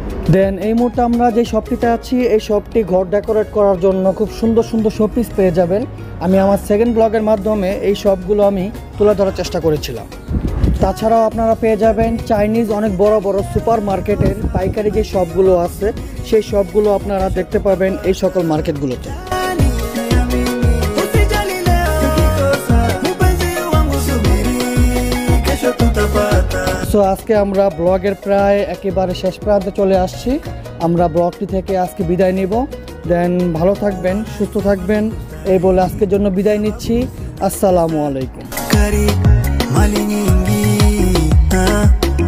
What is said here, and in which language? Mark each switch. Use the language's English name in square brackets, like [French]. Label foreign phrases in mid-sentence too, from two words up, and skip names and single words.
[Bangla] দেন এই মুহূর্তে আমরা যে শপটিতে আছি, এই শপটি ঘর ডেকোরেট করার জন্য খুব সুন্দর সুন্দর শোপিস পেয়ে যাবেন। আমি আমার সেকেন্ড ব্লগের মাধ্যমে এই শপগুলো আমি তুলে ধরার চেষ্টা করেছিলাম। তাছাড়াও আপনারা পেয়ে যাবেন চাইনিজ অনেক বড় বড় সুপার মার্কেটের পাইকারি যে শপগুলো আছে, সেই শপগুলো আপনারা দেখতে পাবেন এই সকল মার্কেটগুলোতে। [Swahili] Usijali leo ukikosa, mpenzi wangu subiri, kesho tutapata. [Bangla] সো আজকে আমরা ব্লগের প্রায় একেবারে শেষ প্রান্তে চলে আসছি। আমরা ব্লগটি থেকে aজকে বিদায় নিব। দেন ভালো থাকবেন, সুস্থ থাকবেন এই বলে আজকের জন্য বিদায় নিচ্ছি। আসসালামু আলাইকুম। [Swahili] Kari mali nyingi,